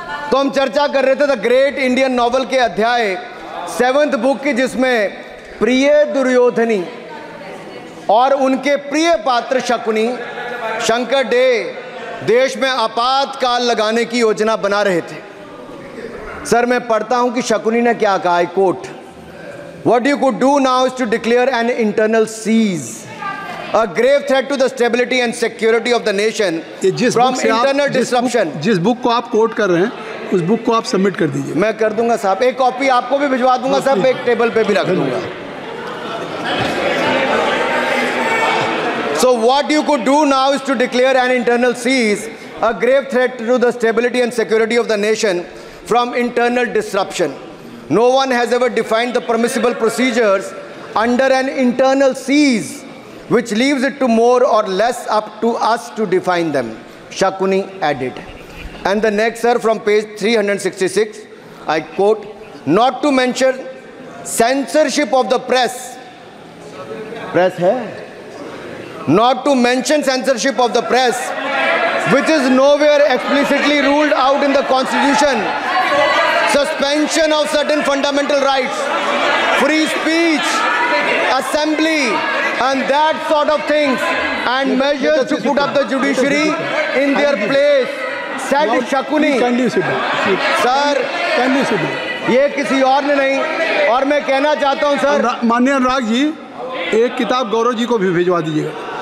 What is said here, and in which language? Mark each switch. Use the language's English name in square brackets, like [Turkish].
[Hindi] तो हम चर्चा कर रहे थे द ग्रेट इंडियन नॉवल के अध्याय 7th बुक की, जिसमें प्रिय दुर्योधनी और उनके प्रिय पात्र शकुनी शंकर डे देश में आपातकाल लगाने की योजना बना रहे थे। सर मैं पढ़ता हूं कि शकुनी ने क्या कहा, I quote, [English] What you could do now is to declare an internal siege, a grave threat to the stability and security of the nation from internal disruption. [Hindi] जिस बुक को आप कोट कर रहे हैं उस बुक को आप सबमिट कर दीजिए। मैं कर दूंगा साहब, एक कॉपी आपको भी भिजवा दूंगा साहब, एक टेबल पे भी रख दूंगा। [English] So what you could do now is to declare an internal siege, a grave threat to the stability and security of the nation from internal disruption. No one has ever defined the permissible procedures under an internal siege, which leaves it to more or less up to us to define them, Shakuni added. And the next, sir, from page 366, I quote, not to mention censorship of the press. [Hindi] Press hai? [English] Not to mention censorship of the press, which is nowhere explicitly ruled out in the Constitution. Suspension of certain fundamental rights, free speech, assembly, and that sort of things, and measures to put up the judiciary in their place, said Shakuni. [Hindi] Sir ये किसी और ने नहीं, और मैं कहना चाहता हूँ सर, माननीय अनुराग जी, एक किताब गौरव जी को भी भिजवा दीजिएगा।